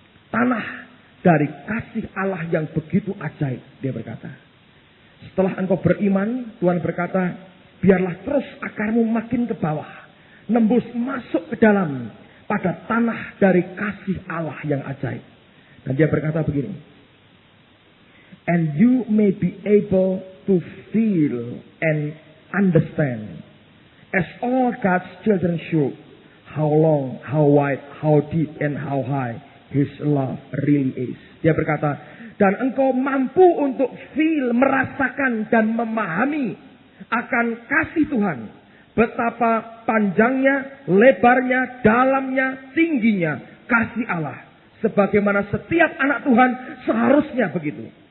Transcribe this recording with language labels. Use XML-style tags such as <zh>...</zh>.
<id>Tanah dari kasih Allah yang begitu ajaib. Dia berkata. Setelah engkau beriman, Tuhan berkata, biarlah terus akarmu makin ke bawah. Nembus masuk ke dalam. Pada tanah dari kasih Allah yang ajaib. Dan dia berkata begini.</id> <en>And you may be able to feel and understand, as all God's children should, how long, how wide, how deep, and how high His love really is.</en> <id>Dia berkata, dan engkau mampu untuk feel, merasakan, dan memahami akan kasih Tuhan. Betapa panjangnya, lebarnya, dalamnya, tingginya kasih Allah. Sebagaimana setiap anak Tuhan seharusnya begitu.</id>